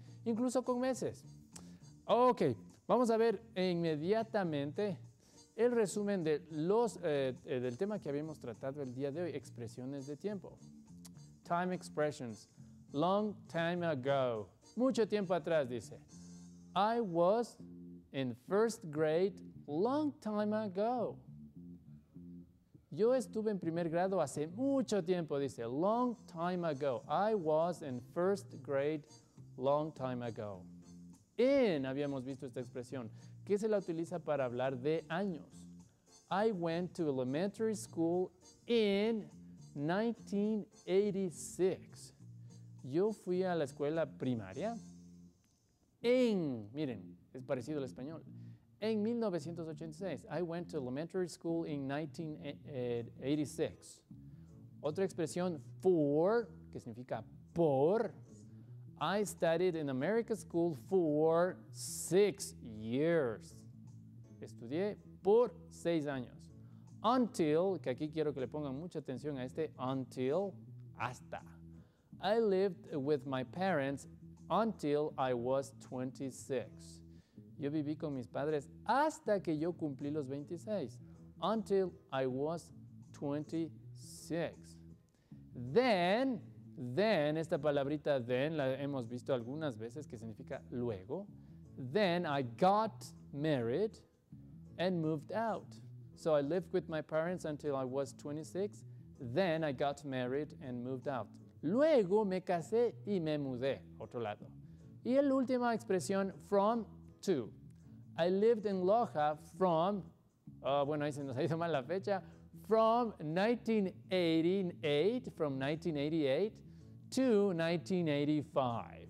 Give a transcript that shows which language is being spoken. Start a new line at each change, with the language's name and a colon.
Spanish: Incluso con meses. Ok, vamos a ver inmediatamente el resumen de del tema que habíamos tratado el día de hoy, expresiones de tiempo.
English: Time expressions. Long time ago.
Spanish: Mucho tiempo atrás, dice.
English: I was in first grade long time ago.
Spanish: Yo estuve en primer grado hace mucho tiempo, dice.
English: Long time ago. I was in first grade long time ago.
Spanish: In, habíamos visto esta expresión, que se la utiliza para hablar de años.
English: I went to elementary school in 1986.
Spanish: Yo fui a la escuela primaria miren, es parecido al español, en 1986.
English: I went to elementary school in 1986.
Spanish: Otra expresión, for, que significa por.
English: I studied in American school for 6 years.
Spanish: Estudié por 6 años. Until, que aquí quiero que le pongan mucha atención a este, until, hasta.
English: I lived with my parents until I was 26.
Spanish: Yo viví con mis padres hasta que yo cumplí los 26.
English: Until I was 26.
Spanish: Then, esta palabrita then la hemos visto algunas veces, que significa luego.
English: Then I got married and moved out. So I lived with my parents until I was 26. Then I got married and moved out.
Spanish: Luego me casé y me mudé, otro lado. Y la última expresión, from to.
English: I lived in Loja from,
Spanish: bueno, ahí se nos ha ido mal la fecha,
English: from 1988 to 1985.